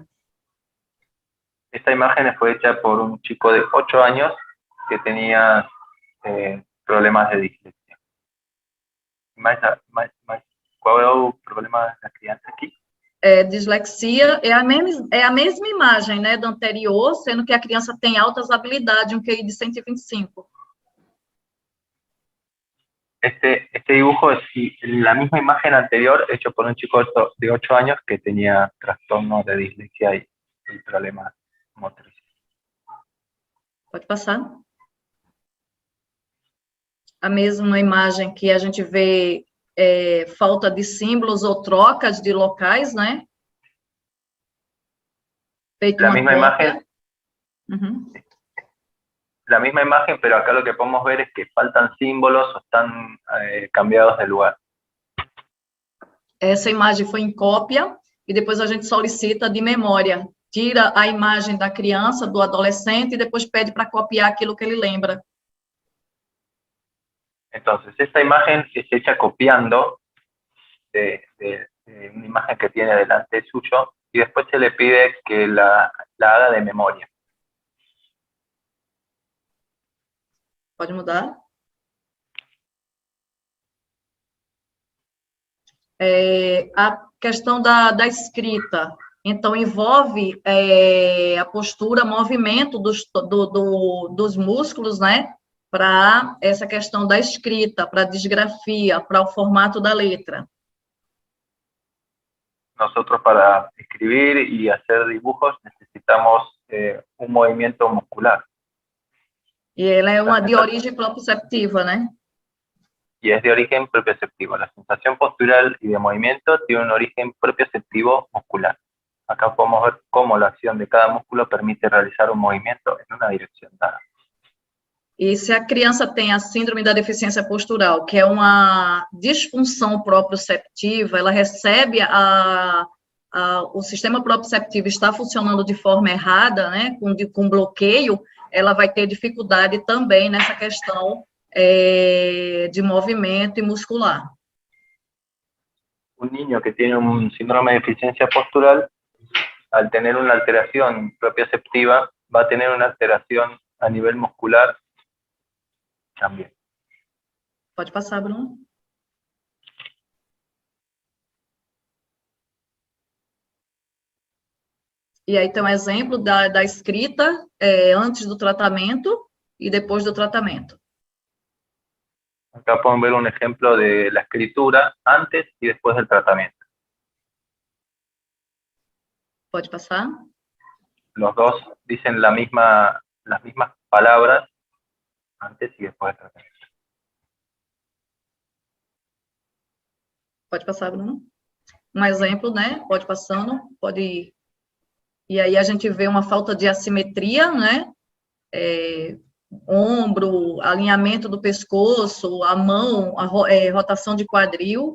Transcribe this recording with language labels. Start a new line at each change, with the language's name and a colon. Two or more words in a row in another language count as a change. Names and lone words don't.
Spanish: Esta imagen fue hecha por un chico de 8 años que tenía problemas de dislexia. ¿Cuál es el problema de la
Portuguese: criança aqui? Dislexia é a mesma imagem, né, do anterior, sendo que a criança tem altas habilidades, um QI de 125.
Spanish: Este dibujo es la misma imagen anterior, hecho por un chico de 8 años que tenía trastorno de dislexia y problemas motrices.
Portuguese: Pode passar. A mesma imagem que a gente vê falta de símbolos ou trocas de locais, né? Feito
Spanish: la
Portuguese: uma
Spanish: misma
Portuguese: cópia.
Spanish: imagen. La misma imagen, pero acá lo que podemos ver es que faltan símbolos o están cambiados de lugar.
Portuguese: Essa imagem foi em cópia e depois a gente solicita de memória. Tira a imagem da criança, do adolescente, e depois pede para copiar aquilo que ele lembra.
Spanish: Entonces, esta imagen es hecha copiando de una imagen que tiene delante suyo, y después se le pide que la haga de memoria.
Portuguese: Pode mudar? A questão da escrita. Então, envolve a postura, movimento dos músculos, né? Para essa questão da escrita, para a disgrafia, para o formato da letra.
Spanish: Nosotros para escribir y hacer dibujos necesitamos un movimiento muscular.
Portuguese: E ela é de origem proprioceptiva, né?
Spanish: Y es de origen propioceptivo. La sensación postural y de movimiento tiene un origen propioceptivo muscular. Acá podemos ver cómo la acción de cada músculo permite realizar un movimiento en una dirección dada.
Portuguese: E se a criança tem a síndrome da deficiência postural, que é uma disfunção proprioceptiva, ela recebe a o sistema proprioceptivo está funcionando de forma errada, né, com bloqueio, ela vai ter dificuldade também nessa questão de movimento e muscular.
Spanish: Un niño que tiene un síndrome de deficiencia postural, al tener una alteración propioceptiva, va a tener una alteración a nivel muscular también.
Portuguese: Pode passar, Bruno. E aí tem um exemplo da escrita antes do tratamento e depois do tratamento.
Spanish: Acá pueden ver un ejemplo de la escritura antes y después del tratamiento.
Portuguese: Pode passar?
Spanish: Los dos dicen las mismas palabras antes y después del tratamiento.
Portuguese: Pode passar, Bruno. Um exemplo, né? Pode passando, pode ir. E aí a gente vê uma falta de assimetria, né? Ombro, alinhamento do pescoço, a mão, rotação de quadril.